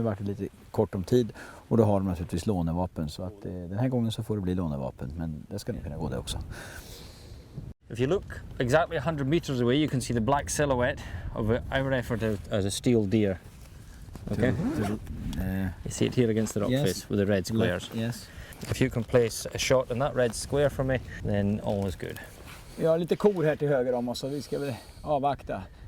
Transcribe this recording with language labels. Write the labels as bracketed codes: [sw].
[sv] Nu var det lite kort om tid och då har de naturligtvis lånevapen, så att den här gången så får det bli lånevapen, men det ska nog kunna gå det också. [en] If you look exactly 100 meters away, you can see the black silhouette of our effort as a steel deer. Okay. You see it here against the rock face with the red squares. Yes. If you can place a shot in that red square for me, then all is good. [sv] Vi har lite kor här till höger om oss, så vi ska väl avvakta.